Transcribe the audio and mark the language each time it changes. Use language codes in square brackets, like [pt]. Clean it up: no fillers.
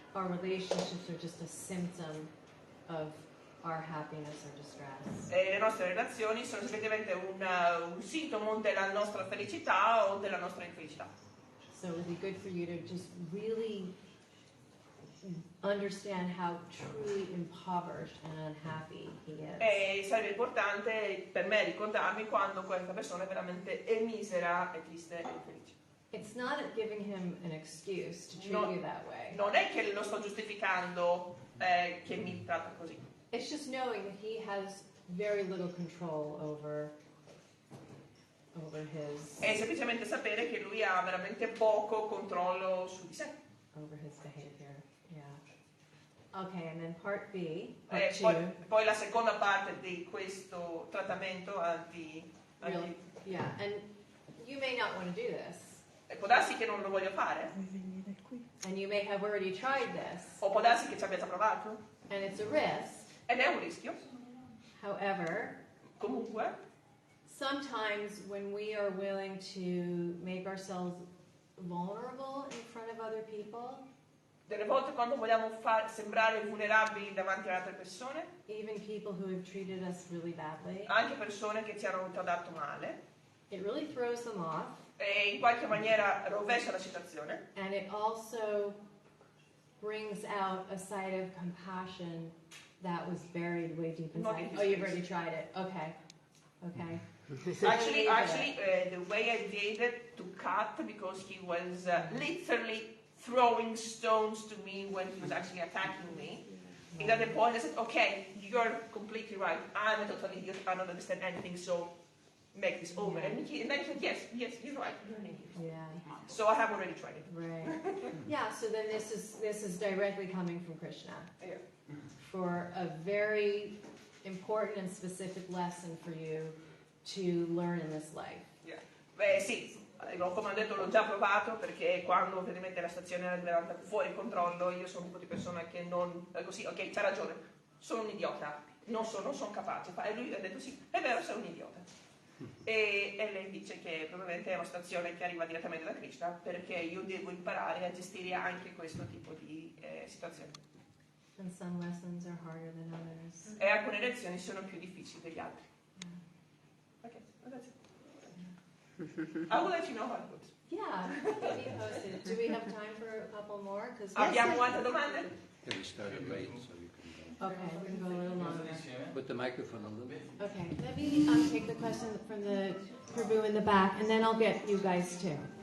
[en] Our relationships are just a symptom of our happiness or distress. [it] E le nostre relazioni sono semplicemente un sintomo della nostra felicità o della nostra infelicità. [en] So it would be good for you to just really understand how truly impoverished and unhappy he is. [it] E sarebbe importante per me ricordarmi quando questa persona è veramente misera, è triste e infelice. [en] It's not giving him an excuse to treat No. you that way. [it] Non è che lo sto giustificando che mi tratta così. [en] It's just knowing that he has very little control over his [it] È semplicemente sapere che lui ha veramente poco controllo su di sé. [en] behavior. Yeah. Okay, and then part B, [it] E [en] part two. [it] poi la seconda parte di questo trattamento [en] Really? Yeah, and you may not want to do this, [it] può darsi che non lo voglio fare, [en] and you may have already tried this, [it] o può darsi che ci abbia già provato, [en] and it's a risk. [it] ed è un rischio. [en] However, [it] Comunque, [en] sometimes when we are willing to make ourselves vulnerable in front of other people, [it] delle volte quando vogliamo far sembrare vulnerabili davanti ad altre persone, [en] even people who have treated us really badly, [it] anche persone che ci hanno trattato male, [en] it really throws them off, [it] e in qualche maniera rovescia la situazione, [en] and it also brings out a side of compassion that was buried way deep Not inside. in Oh, his you've face. already tried it. Okay. Okay. Actually, the way I did it to cut, because he was literally throwing stones to me when he was actually attacking me. And at the point I said, okay, you're completely right. I'm a total idiot. I don't understand anything, so make this over. And then he said, yes, you're right. Yeah. So I have already tried it. Right. Yeah, so then this is directly coming from Krishna. Yeah. For a very important and specific lesson for you to learn in this life. Yeah. [it] Beh, sì, come ho detto l'ho già provato, perché quando ovviamente la stazione era diventata fuori controllo, io sono un tipo di persona che non... così, ok, c'ha ragione, sono un idiota, non sono capace. E lui ha detto sì, è vero, sei un idiota. E lei dice che probabilmente è una situazione che arriva direttamente da Krishna, perché io devo imparare a gestire anche questo tipo di situazioni. [en] And some lessons are harder than others. [it] E alcune lezioni sono più difficili degli altri. [en] Ok, that's it. I will let you know how it goes. Yeah, keep me posted. Do we have time for a couple more? 'Cause [it] Abbiamo altre domande? [en] Yeah, we started late, so you can okay, we can go a little longer. put the microphone a little bit. Okay, let me take the question from the prabhu in the back, and then I'll get you guys too.